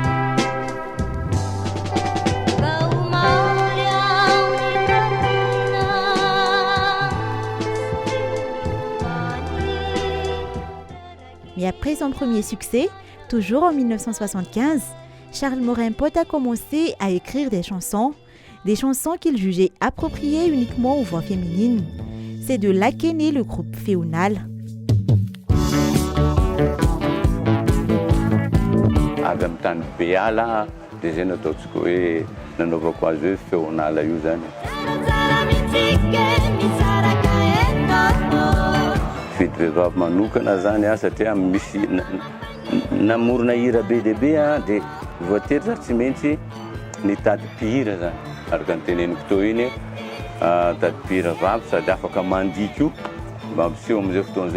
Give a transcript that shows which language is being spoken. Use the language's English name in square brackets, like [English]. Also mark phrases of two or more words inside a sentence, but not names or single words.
[French] Mais après son premier succès, toujours en 1975, Charles Morin Poty a commencé à écrire des chansons qu'il jugeait appropriées uniquement aux voix féminines. C'est de là qu'est né le groupe Féonal. [Malagasy] Avy amin'ny tany Beala dia zay nataontsika hoe nanaovako azy hoe Féonal io zany. Fety vehivavy manokana zany satria misy namorona hira be dia be dia voatery za tsy maintsy nitady mpihira zany araka ny teneniko teo iny tady mpihira vavy sady afaka mandika io mba miseho amin'izay fotoana